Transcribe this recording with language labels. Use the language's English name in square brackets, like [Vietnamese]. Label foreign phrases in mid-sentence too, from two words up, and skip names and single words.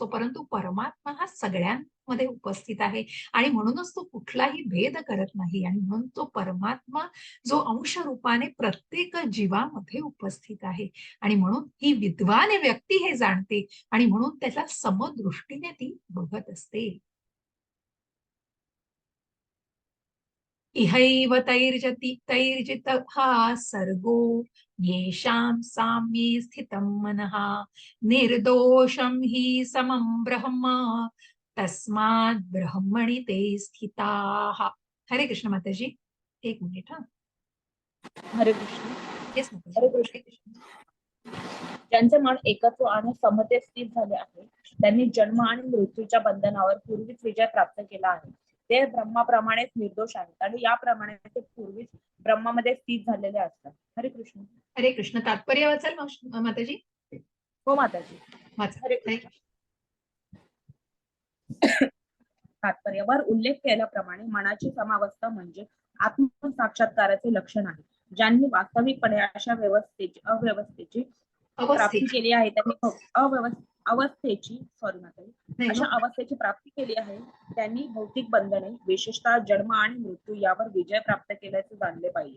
[Marathi] परंतु परमात्मा हा सगळ्यांमध्ये उपस्थित आहे आणि म्हणूनच तो कुठलाही भेद करत नाही आणि म्हणून तो परमात्मा जो अंश रूपाने प्रत्येक जीवामध्ये उपस्थित आहे आणि म्हणून ही विद्वान व्यक्ती हे जाणते आणि म्हणून त्याच्या समदृष्टीने ती बघत असते. [Sanskrit] इहैव तैर्जितः सर्गो येषां साम्ये स्थितं मनः निर्दोषं हि समं ब्रह्म तस्मात् ब्रह्मणि ते स्थिताः. [Marathi] हरे कृष्ण माताजी. एक मिनिट. हरे कृष्ण. येस हरे माताजी. कृष्ण. ज्यांचे मन एकत्व आणि समतेत स्थित झाले आहे, त्यांनी जन्म आणि मृत्यूच्या बंधनावर पूर्वीच विजय प्राप्त केला आहे. ते ब्रह्माप्रमाणेच निर्दोष आहेत आणि याप्रमाणे ते पूर्वीच ब्रह्मामध्ये स्थित झालेले असतात. हरे कृष्ण. हरे कृष्ण. तात्पर्य वाचाल माताजी. हो माताजी. वाचा. हरे हरे कृष्ण. तात्पर्यावर उल्लेख केल्याप्रमाणे मनाची समावस्था म्हणजे आत्मसाक्षात्काराचे लक्षण आहे. ज्यांनी वास्तविकपणे अशा अवस्थेची प्राप्ती केली आहे, त्यांनी अवस्थेची प्राप्ती केली आहे, त्यांनी भौतिक बंधने विशेषतः जन्म आणि मृत्यू यावर विजय प्राप्त केल्याचे जाणले पाहिजे.